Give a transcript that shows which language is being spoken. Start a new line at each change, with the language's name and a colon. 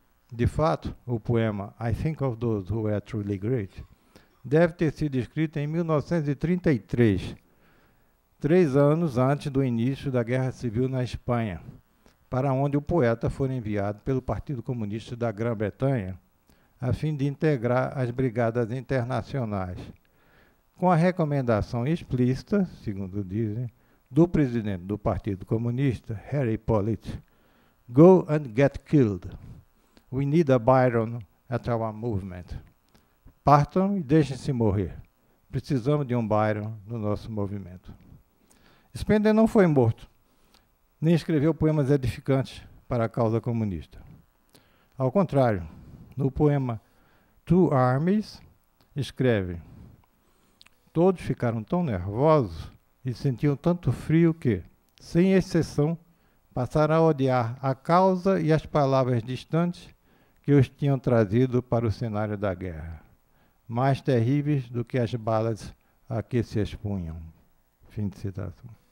Portuguese: De fato, o poema I Think of Those Who Were Truly Great deve ter sido escrito em 1933, 3 anos antes do início da Guerra Civil na Espanha, para onde o poeta foi enviado pelo Partido Comunista da Grã-Bretanha, a fim de integrar as brigadas internacionais, com a recomendação explícita, segundo dizem, do presidente do Partido Comunista, Harry Pollitt:
English: Go and get killed. We need a Byron at our movement.
Portuguese: Partam e deixem-se morrer. Precisamos de um Byron no nosso movimento. Spender não foi morto, nem escreveu poemas edificantes para a causa comunista. Ao contrário, no poema Two Armies, escreve: todos ficaram tão nervosos e sentiam tanto frio que, sem exceção, passaram a odiar a causa e as palavras distantes que os tinham trazido para o cenário da guerra, mais terríveis do que as balas a que se expunham. Fim de citação.